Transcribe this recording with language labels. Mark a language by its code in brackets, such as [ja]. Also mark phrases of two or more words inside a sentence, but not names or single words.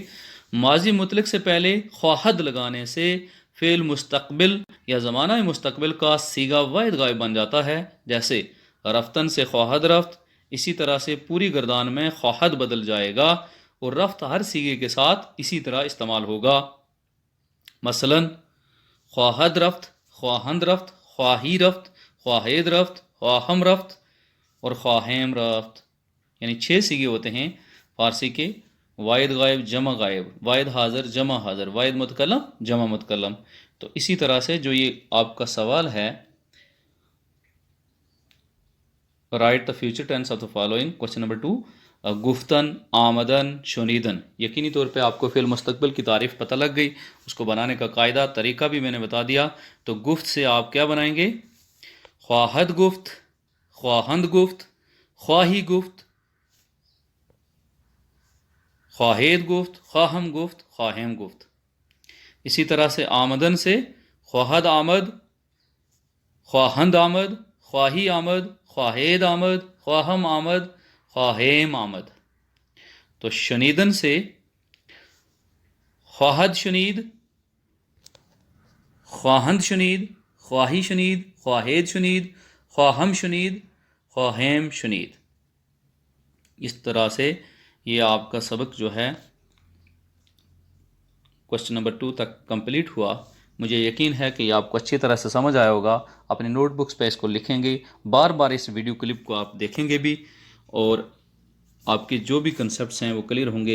[ur] ماضی مطلق سے پہلے خواہد لگانے سے فعل مستقبل یا زمانہ مستقبل کا صیغہ واحد غائب بن جاتا ہے. جیسے رفتن سے [fa] خواہد رفت. [ur] اسی طرح سے پوری گردان میں خواہد بدل جائے گا اور رفت ہر صیغے کے ساتھ اسی طرح استعمال ہوگا. [fa] مثلا خواہد رفت خواہند رفت خواہی رفت خواہید رفت خواہم رفت اور خواہیم رفت. [ur] یعنی 6 صیغے ہوتے ہیں فارسی کے. واحد غائب جمع غائب واحد حاضر جمع حاضر واحد متکلم جمع متکلم. تو اسی طرح سے جو یہ آپ کا سوال ہے [en] write the future tense of the following. question number 2 [fa] گفتن آمدن شنیدن. [ur] یقینی طور پہ آپ کو فعل مستقبل کی تعریف پتہ لگ گئی. اس کو بنانے کا قاعدہ طریقہ بھی میں نے بتا دیا. تو گفت سے آپ کیا بنائیں گے [fa] خواہد گفت خواہند گفت خواہی گفت خواہید گفت خواہم گفت خواہیم گفت. [ur] اسی طرح سے آمدن سے [fa] خواہد آمد خواہند آمد خواہی آمد خواہید آمد خواہم آمد خواہیم آمد. [ur] تو شنیدن سے [fa] خواہد شنید خواہند شنید خواہی شنید خواہید شنید خواہم شنید خواہیم شنید. [ur] اس طرح سے یہ آپ کا سبق جو ہے [en] question number 2 [ur] تک کمپلیٹ ہوا. مجھے یقین ہے کہ یہ آپ کو اچھی طرح سے سمجھ آیا ہوگا. اپنی نوٹ بکس پہ اس کو لکھیں گے بار بار. اس [en] video clip [ur] کو آپ دیکھیں گے بھی اور آپ کے جو بھی کنسیپٹس ہیں وہ کلیئر ہوں گے.